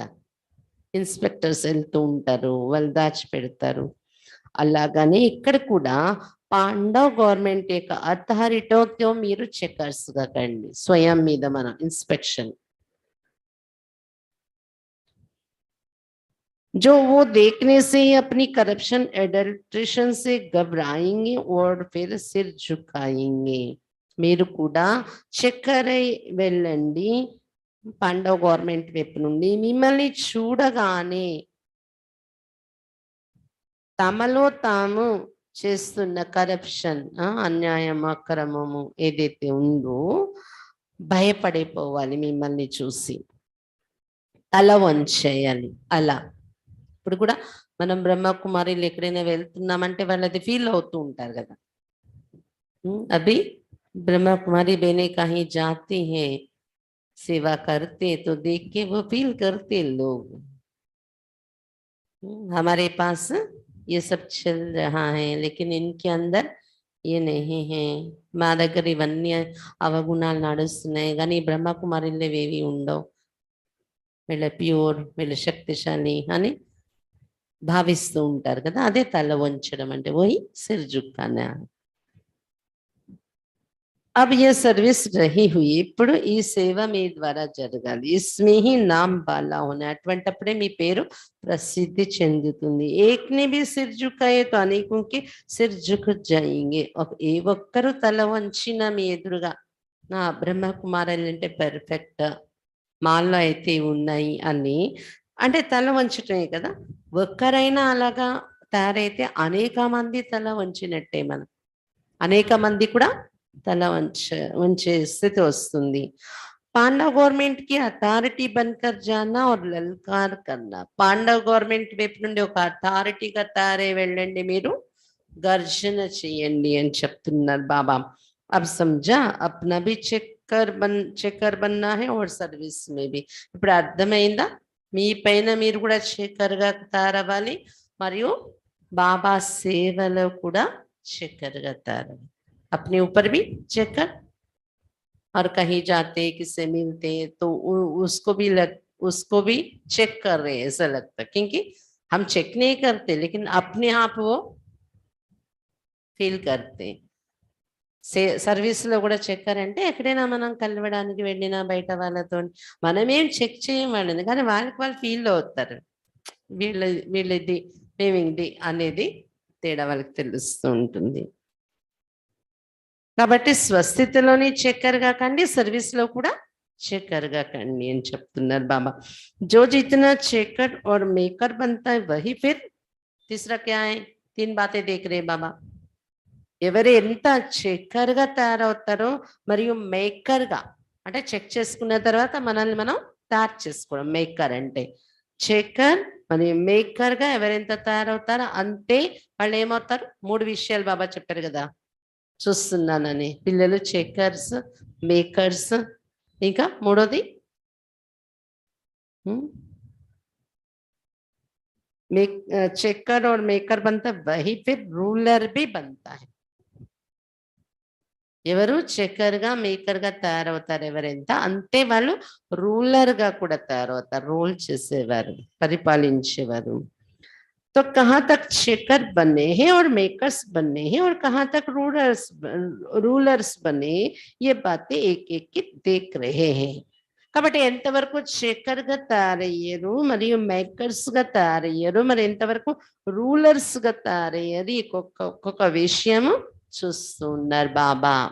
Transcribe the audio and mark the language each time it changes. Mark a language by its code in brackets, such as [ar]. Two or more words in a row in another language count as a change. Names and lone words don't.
[te] ఇన్స్పెక్టర్స్ వెళ్తూ ఉంటారు, వాళ్ళు దాచిపెడతారు. అలాగనే ఇక్కడ కూడా పాండవ్ గవర్నమెంట్ యొక్క అథారిటీతో మీరు చెకర్స్ కండి స్వయం మీద మన ఇన్స్పెక్షన్. [hi] जो वो देखने से ही अपनी [en] corruption adulteration [hi] से घबराएंगे और फिर सिर झुकाएंगे. [te] మీరు కూడా చెక్కర్ వెళ్ళండి పాండవ్ గవర్నమెంట్ వైపు నుండి. మిమ్మల్ని చూడగానే తమలో తాము చేస్తున్న కరప్షన్ అన్యాయం అక్రమము ఏదైతే ఉందో భయపడిపోవాలి. మిమ్మల్ని చూసి తల వంచేయాలి. అలా ఇప్పుడు కూడా మనం బ్రహ్మకుమారిలు ఎక్కడైనా వెళ్తున్నామంటే వాళ్ళది ఫీల్ అవుతూ ఉంటారు కదా. [hi] అభి ब्रह्मकुमारी बहने कहीं जाती हैं सेवा करते तो देख के वो फील करते लोग. हमारे पास ये सब चल रहा है लेकिन इनके अंदर ये नहीं है. [te] మా దగ్గర ఇవన్నీ అవగుణాలు నడుస్తున్నాయి కానీ బ్రహ్మకుమారిలో ఏవి ఉండవు. వీళ్ళ ప్యూర్ వీళ్ళ శక్తిశాలి అని భావిస్తూ ఉంటారు కదా. అదే తల వంచడం అంటే [hi] వही सिर झुकाना. अब यह सर्विस रही हुई [te] ఇప్పుడు ఈ సేవ మీ ద్వారా జరగాలి. [hi] इसमें ही नाम बाला होना. [te] అటువంటప్పుడే మీ పేరు ప్రసిద్ధి చెందుతుంది. [hi] एक ने भी सिर झुकाए तो अनेकों के सिर झुक जाएंगे. [te] ఏ ఒక్కరు తల వంచిన మీ ఎదురుగా నా బ్రహ్మకుమారులు అంటే పర్ఫెక్ట్ మాల్లో అయితే ఉన్నాయి అని అంటే తల వంచటమే కదా. ఒక్కరైనా అలాగా తయారైతే అనేక మంది తల వంచినట్టే. మనం అనేక మంది కూడా తల వంచే స్థితి వస్తుంది. [hi] पांडव गवर्नमेंट की अथॉरिटी बनकर जाना और ललकार करना, [te] పాండవ గవర్నమెంట్ వైపు నుండి ఒక అథారిటీగా తయారై వెళ్ళండి, మీరు गर्जन చేయండి అని చెప్తున్నారు బాబా. [hi] अब समझा, अपना भी చెక్కర్ बनना है और సర్వీస్ में भी. [te] ఇప్పుడు అర్థమైందా? మీ పైన మీరు కూడా చెక్కర్గా తయారవ్వాలి, మరియు బాబా సేవలో కూడా చెక్కర్గా తయారవ్వాలి. [hi] अपने ऊपर भी चेकर, और कहीं जाते किससे मिलते तो उसको भी चेक कर रहे हैं ऐसा लगता है, क्योंकि हम चेक नहीं करते लेकिन अपने आप वो ఫీల్ करते. [te] సర్వీస్ లో కూడా చెక్కర్ అంటే ఎక్కడైనా మనం కలవడానికి వెళ్ళినా బయట వాళ్ళతో మనమేం చెక్ చేయం వాళ్ళని, కానీ వాళ్ళకి వాళ్ళు ఫీల్ అవుతారు, వీళ్ళ వీళ్ళది మేము ఇది అనేది తేడా వాళ్ళకి తెలుస్తూ ఉంటుంది. కాబట్టి స్వస్థితిలోని చెక్కర్గా కండి, సర్వీస్ లో కూడా చెక్కర్గా కండి అని చెప్తున్నారు బాబా. [hi] जो जितना चेकर और मेकर बनता है वही फिर तीसरा क्या है, 3 बातें देख रहे बाबा. [te] ఎవరు ఎంత చెక్కర్గా తయారవుతారో మరియు మేకర్గా, అంటే చెక్ చేసుకున్న తర్వాత మనల్ని మనం తయారు చేసుకోవడం మేకర్ అంటే. చెక్కర్ మరియు మేకర్గా ఎవరెంత తయారవుతారో అంతే వాళ్ళు ఏమవుతారు. 3 విషయాలు బాబా చెప్పారు కదా, చూస్తున్నానని. పిల్లలు చెక్కర్స్, మేకర్స్, ఇంకా మూడోది [hi] चेकर और मेकर बनता वही फिर रूलर भी बनता है. [te] ఎవరు చెక్కర్గా మేకర్గా తయారవుతారు ఎవరెంత అంతే వాళ్ళు రూలర్గా కూడా తయారవుతారు, రూల్ చేసేవారు, పరిపాలించేవారు. [hi] तो कहाँ तक चेकर बने हैं और मेकर्स बने हैं और कहाँ तक रूलर्स बने, ये बातें एक एक की देख रहे हैं. [te] కాబట్టి ఎంతవరకు చెక్కర్గా తయారయ్యారు మరియు మేకర్స్గా తయారయ్యారు, మరి ఎంతవరకు రూలర్స్గా తయారయ్యారు, ఒక్కొక్క విషయము చూస్తూ ఉన్నారు బాబా.